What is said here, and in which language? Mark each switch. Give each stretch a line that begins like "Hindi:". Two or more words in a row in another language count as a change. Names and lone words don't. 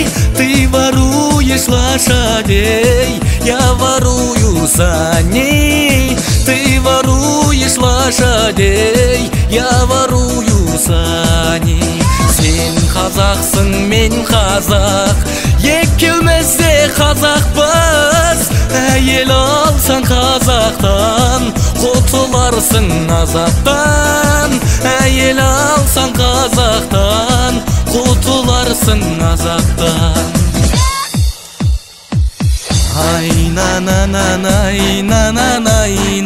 Russian: Ты воруешь лошадей, я ворую саней. Ты воруешь лошадей, я ворую саней.
Kazakh: Сен қазақсың, мен қазақ, екеуміз де қазақпыз. Әйел алсаң қазақтан, құтыларсың азаптан. Әйел алсаң қазақтан, құтыларсың азаптан. Ай на на на на, ай на на на.